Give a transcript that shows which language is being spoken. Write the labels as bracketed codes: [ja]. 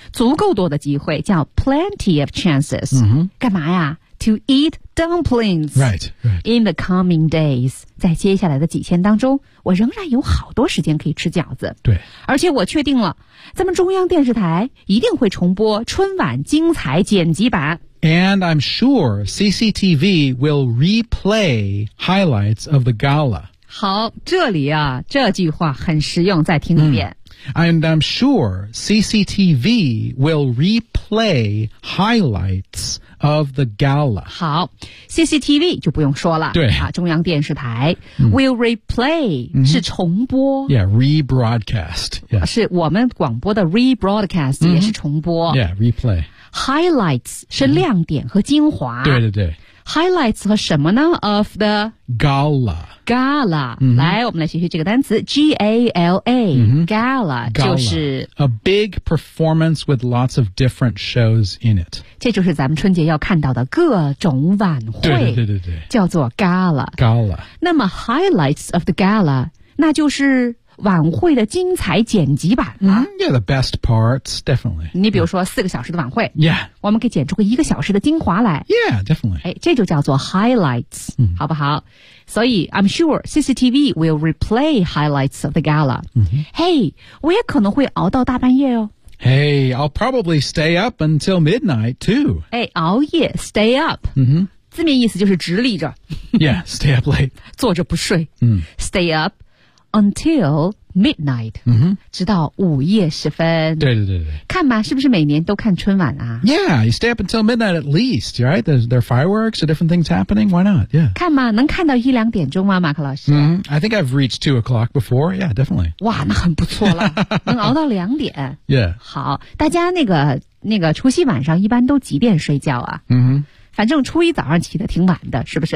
[zh] 足够多的机会叫 [en] plenty of chances.、 Mm-hmm. [zh] 干嘛呀 [en] ?To eat dumplings. Right, right. In the coming days. [zh] 在接下来的几天当中我仍然有好多时间可以吃饺子。对。而且我确定了咱们中央电视台一定会重播春晚精彩剪辑版。 [en] And I'm sure CCTV will replay highlights of the gala. [zh] 好，这里啊，这句话很实用，再听一遍。 [en] And I'm sure CCTV will replay highlights of the gala. [zh] 好 ,CCTV 就不用说了。对。啊、中央电视台、嗯、will replay、嗯、是重播。 [en] Yeah, rebroadcast.、Yeah. [zh] 是我们广播的 rebroadcast、嗯、也是重播。 [en] Yeah, replay. [zh] Highlights 是亮点和精华。嗯、对对对。 Highlights 和什么呢 [en] of the gala gala、 mm-hmm. [zh] 来我们来学习这个单词 G-A-L-A、 mm-hmm. gala 就是 [en] a big performance with lots of different shows in it [zh] 这就是咱们春节要看到的各种晚会对对对对对叫做 gala [en] gala [zh] 那么 [en] highlights of the gala [zh] 那就是晚会的精彩剪辑版了、 [en] mm-hmm. Yeah, the best parts, definitely. [zh] 你比如说四个小时的晚会 [en] Yeah. [zh] 我们可以剪出个一个小时的精华来 [en] Yeah, definitely. [zh] 哎，这就叫做 highlights,、 mm-hmm. 好不好？所以 [en] I'm sure CCTV will replay highlights of the gala.、 Mm-hmm. [zh] Hey, 我也可能会熬到大半夜哦。 [en] Hey, I'll probably stay up until midnight, too. [zh] 哎，熬夜 stay up. Mm-hmm. 字面意思就是直立着。 [en] Yeah, stay up late. [zh] 坐着不睡。嗯、mm-hmm. [en] Stay up. Until midnight,、 mm-hmm. [zh] 直到午夜时分。对对对对。看吧，是不是每年都看春晚啊 [en] ？Yeah, you stay up until midnight at least, right? There are fireworks, or different things happening. Why not? Yeah. [zh] 看吧，能看到一两点钟吗，马克老师 [en] ？Mm-hmm. I think I've reached 2 o'clock before. Yeah, definitely. [zh] 哇，那很不错了，能熬到两点。 [en] Yeah. [zh] 好，大家那个除夕晚上一般都几点睡觉啊？嗯、mm-hmm.。反正初一早上起得挺晚的，是不是